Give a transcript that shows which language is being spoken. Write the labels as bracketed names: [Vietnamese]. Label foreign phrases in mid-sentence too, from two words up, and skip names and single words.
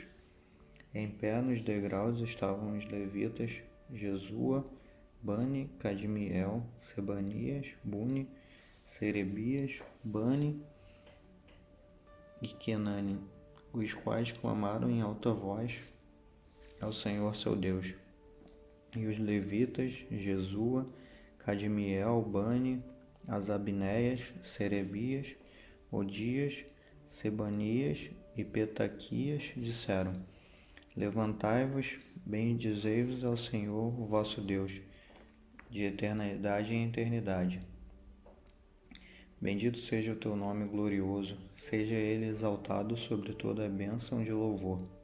[Portuguese] Em pé nos degraus estavam os levitas Jesua, Bani, Cadmiel, Sebanias, Buni, Serebias, Bani e Kenani, os quais clamaram em alta voz ao Senhor seu Deus. E os levitas Jesua, Cadmiel, Bani, Asabinéias, Serebias, Odias, Sebanias e Petaquias disseram: Levantai-vos, bendizei-vos ao Senhor, o vosso Deus, de eternidade em eternidade. Bendito seja o teu nome glorioso, seja ele exaltado sobre toda a bênção de louvor.